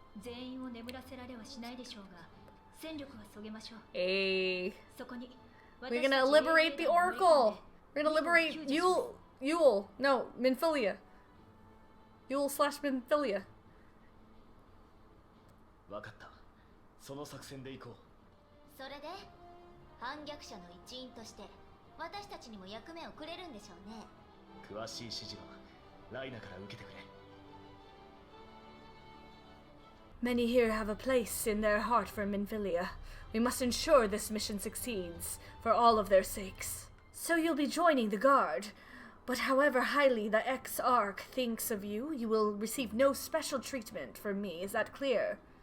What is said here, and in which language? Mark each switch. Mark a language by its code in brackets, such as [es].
[ja] 全員を眠らせられはしないでしょうが、戦力は削げましょう。 [en] Hey. [ja] そこに [en] We're gonna liberate the Oracle! We're gonna liberate Yule! No, Minfilia. Yule/Minfilia. [ja] 分かった。その作戦で行こう。それで反逆者の一員として私たちにも役目をくれるんでしょうね。詳しい指示はライナから受けてくれ。 [en] Many here have a place in their heart for Minfilia. We must ensure this mission succeeds, for all of their sakes. So you'll be joining the Guard, but however highly the X-Arc thinks of you, you will receive no special treatment from me. Is that clear?